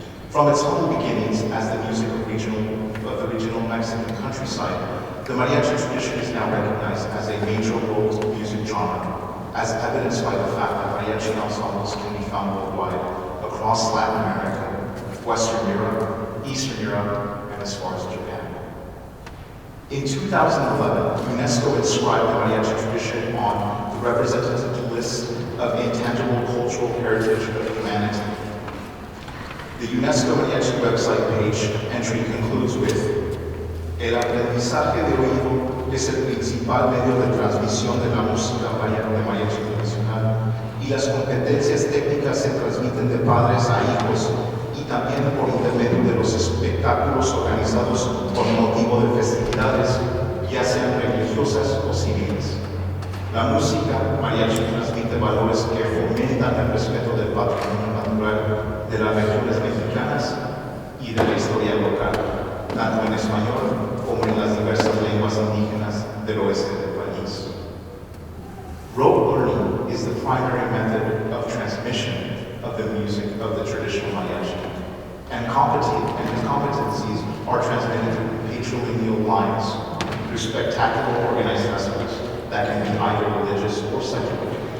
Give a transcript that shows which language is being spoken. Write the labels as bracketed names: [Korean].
[English] From its humble beginnings as the music of the regional Mexican countryside, the mariachi tradition is now recognized as a major world music genre, as evidenced by the fact that mariachi ensembles can be found worldwide, across Latin America, Western Europe, Eastern Europe, and as far as Japan. In 2011, UNESCO inscribed the mariachi tradition on the representative list of intangible cultural heritage of humanity. The UNESCO Mariachi website page entry concludes with: [Spanish] "El aprendizaje de oído es el principal medio de transmisión de la música de mariachi tradicional, y las competencias técnicas se transmiten de padres a hijos y también por intermedio de los espectáculos organizados con motivo de festividades, ya sean religiosas o civiles. La música mariachi transmite valores que fomentan el respeto del patrimonio natural de las regiones mexicanas y de la historia local, tanto en español como en las diversas lenguas indígenas del oeste del país." [English] Rote learning is the primary method of transmission of the music of the traditional mariachi, and his competencies are transmitted through patrilineal lines, through spectacular organized festivals that can be either religious or secular.